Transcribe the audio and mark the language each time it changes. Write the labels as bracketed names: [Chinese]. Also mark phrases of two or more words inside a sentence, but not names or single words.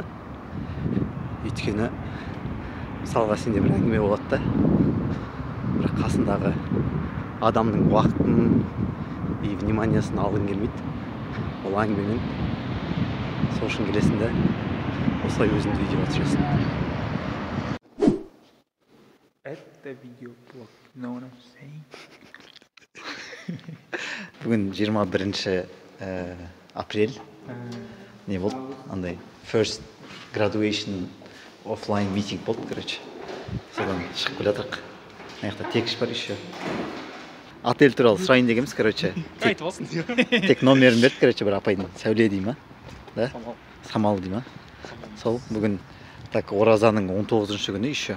[Kazakh] Өйткені мысалға сенде бір әңгіме болады да, бірақ қасындағы адамның уақытын [Russian] и вниманиясын [Kazakh] алғың келмейді. Ол әңгіменің сол үшін келесің да, осылай өзіңді видеоға түсіресің. [Russian] Это видеоблог. [English] You know what I'm saying? [Kazakh] Бүгін 21 апрель. Не болды? Андай [English] first graduation offline meeting [Kazakh] болды, короче. Содан шығып келе жатырық. Мына жақта тегіш бар еще. Отель туралы сұрайын дегенбіз, короче. Айтып алсын. Тек номерін берді, короче, бір апайдың. Сәуле дей ма? Да? Самал дей ма? Сол бүгін так оразаның 19-шы күні еще.